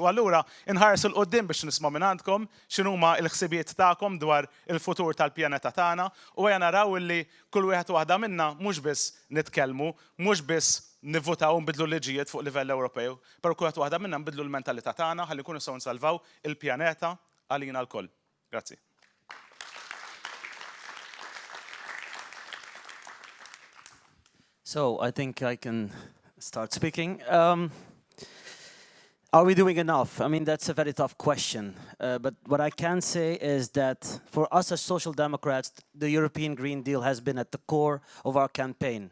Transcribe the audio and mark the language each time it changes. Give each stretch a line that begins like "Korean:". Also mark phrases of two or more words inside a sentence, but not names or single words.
Maltese: U allura inħares il qudiem biex nisma' minn għandkom x'inhuma l-ħsibijiet tagħkom dwar il-futur tal-pjaneta tagħna u ejja naraw illi kull wieħed waħda minna mhux biss nitkellmu, mhux biss nivvotaw nbidlu liġijiet fuq livell Ewropew, però kull waħda minna nbidlu l-mentalità tagħna ħalli nkunu nistgħu nsalvaw il-pjaneta għalina l-koll. Grazie.
English: So I think I can start speaking. Are we doing enough? I mean, that's a very tough question. But what I can say is that for us as Social Democrats, the European Green Deal has been at the core of our campaign.